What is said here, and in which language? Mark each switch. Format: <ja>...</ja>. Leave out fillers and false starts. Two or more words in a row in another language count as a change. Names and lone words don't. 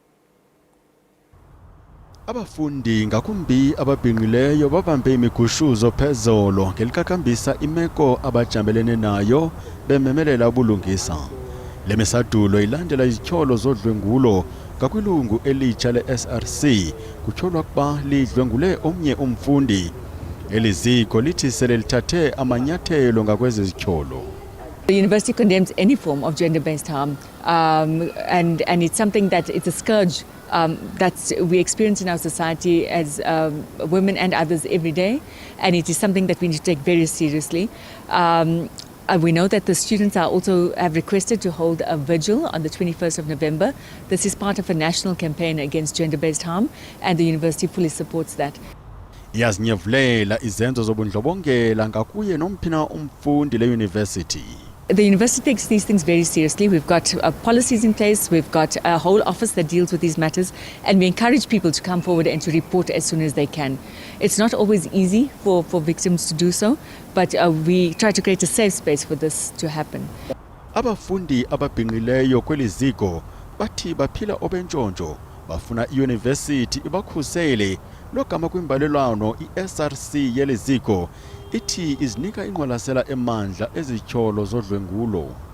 <xh>Abafundi ngakumbi ababhinqileyo babambe imigushuzo phezolo ngelikakambisa imeko abajambelene nayo bememelela ubulungisa. Le misadulo ilandela izityholo zodlwengulo ngakwilungu elitsha le-SRC kutyholwa kuba lidlwengule omnye umfundi. Eliziko lithi sele lithathe amanyathelo ngakwezi zityholo.</xh> <en>The university condemns any form of gender-based harm, and it's something that it's a scourge that we experience in our society as women and others every day, and it is something that we need to take very seriously. We know that the students have requested to hold a vigil on the 21st of November. This is part of a national campaign against gender-based harm, and the university fully supports that.</en> <xh>Yazinyevulela izenzo zobundlobongela ngakuye nomphina umfundi le university.</xh> <en>The university takes these things very seriously. We've got policies in place. We've got a whole office that deals with these matters, and we encourage people to come forward and to report as soon as they can. It's not always easy for victims to do so, but we try to create a safe space for this to happen.</en> <xh>Abafundi ababhinqileyo kweliziko bathi baphila obentshontsho bafuna iuniversity ibakhusele logama kwimbalelwano iSRC yeliziko ithi izinika inqwalasela emandla ezityholo zodlwengulo.</xh>